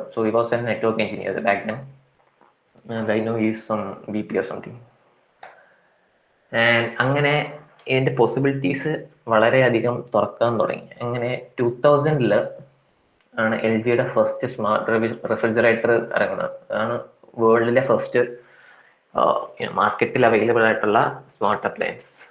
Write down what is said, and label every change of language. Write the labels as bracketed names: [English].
[English] So he was a network engineer back then. I know he is some VP or something. [Malayalam] And അങ്ങനെ ഇതിന്റെ possibilities വളരെയധികം തുറക്കാൻ തുടങ്ങി. അങ്ങനെ 2000 ആണ് LG ഫസ്റ്റ് സ്മാർട്ട് റെഫ്രിജറേറ്റർ ഇറങ്ങുന്നത്. അതാണ് വേൾഡിലെ ഫസ്റ്റ് മാർക്കറ്റിൽ അവൈലബിൾ ആയിട്ടുള്ള സ്മാർട്ട് അപ്ലയൻസ്.